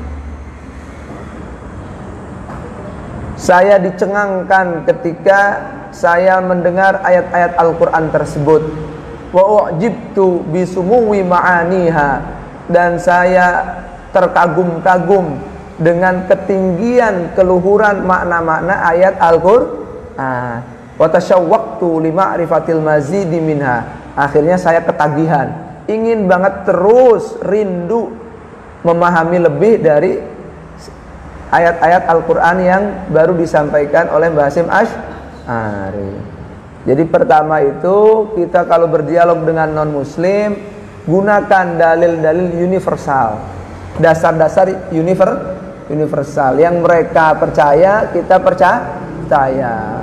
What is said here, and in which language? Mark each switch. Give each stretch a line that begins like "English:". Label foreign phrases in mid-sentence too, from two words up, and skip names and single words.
Indonesian: Saya dicengangkan ketika saya mendengar ayat-ayat Al-Quran tersebut.
Arabic: Wa u'jibtu bisumuwi ma'aniha,
Indonesian: dan saya terkagum-kagum dengan ketinggian keluhuran makna-makna ayat Al-Quran.
Arabic: Wa tasyawwaqtu li ma'rifatil mazidi minha.
Indonesian: Akhirnya saya ketagihan, ingin banget terus rindu memahami lebih dari ayat-ayat Al-Quran yang baru disampaikan oleh Mbah Hasyim Asy'ari. Jadi pertama itu, kita kalau berdialog dengan non-muslim, gunakan dalil-dalil universal, dasar-dasar universal yang mereka percaya, kita percaya.